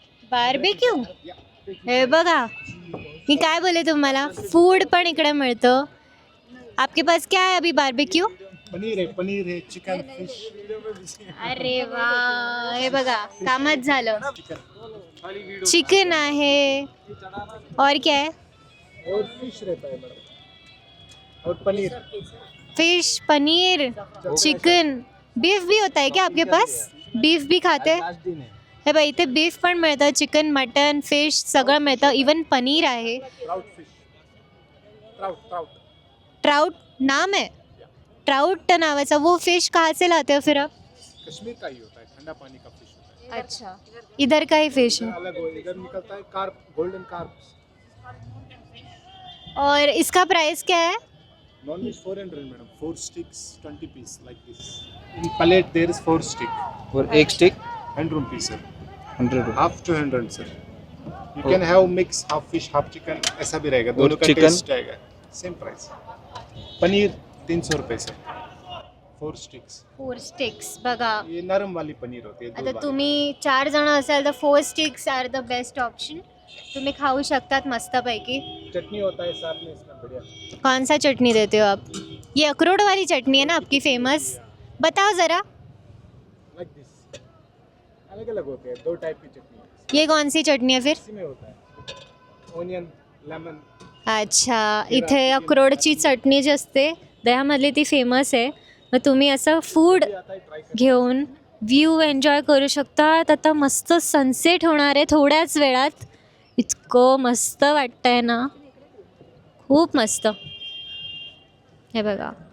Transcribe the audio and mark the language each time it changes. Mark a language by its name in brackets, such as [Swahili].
[Marathi] Barbecue. हे बघा, मी काय बोले तुम्हाला, फूड पण इकडे मिळतं. [Hindi] आपके पास क्या है अभी बार्बेक्यू? पनीर है, चिकन, फिश. [Marathi] अरे वा, हे बघा, कामच झालं. चिकन आहे [Hindi] और क्या है? और फिश रहता है मैडम, और paneer. Fish, paneer, chicken, beef भी होता है क्या आपके पास? बीफ भी खाते हैं? लास्ट दिन है. [Marathi] हे बघा, इथे बीफ पण मिळतं, चिकन, मटन, फिश सगळं मिळतं. इवन पनीर आहे. Trout fish. ट्राउट. [Hindi] ट्राउट नाम है, ट्राउट नावाचा. वो फिश कहाँ से लाते हो फिर आप? कश्मीर का ही होता है, ठंडा पानी का फिश होता अच्छा, इधर का ही फिश है. है. अलग हो, इधर निकलता है कार्प, गोल्डन कार्प. और इसका प्राइस क्या है? [English] Non veg 400 madam, 4 sticks 20 piece like this. In plate there is 4 stick. [Hindi] और एक stick [English] 100 rupees sir. 100 Half 200 sir. You can have mix, half fish, half chicken. [Hindi] ऐसा भी रहेगा, दोनों का [English] chicken? [Hindi] टेस्ट आएगा. [English] Same price. [Hindi] पनीर 300 रुपये सर, 4 sticks. [Marathi] 4 स्टिक्स. बघा, [Hindi] ये नरम वाली पनीर होती है. दूध [Marathi] आता [Hindi] वाली. [Marathi] तुम्ही 4 जण असाल तर 4 sticks [English] Are the best option. [Marathi] तुम्ही खाऊ शकतात मस्तपैकी. [Hindi] चटनी होता है साथ में इसमें, बढ़िया. कौन सा चटनी देते हो आप? ये अखरोट वाली चटनी है ना आपकी फेमस, बताओ ज़रा. [English] Like this. [Hindi] अलग अलग होते हैं, 2 टाइप की चटनी है. ये कौन सी चटनी है फिर? इसी में होता है ओनियन, लेमन. [Marathi] अच्छा, इथे अक्रोडची चटणी जी असते दह्यामधली ती फेमस आहे. मग तुम्ही असं फूड घेऊन व्ह्यू एन्जॉय करू शकतात. आता मस्त सनसेट होणार आहे थोड्याच वेळात. इतकं मस्त वाटतं आहे ना, खूप मस्त. हे बघा.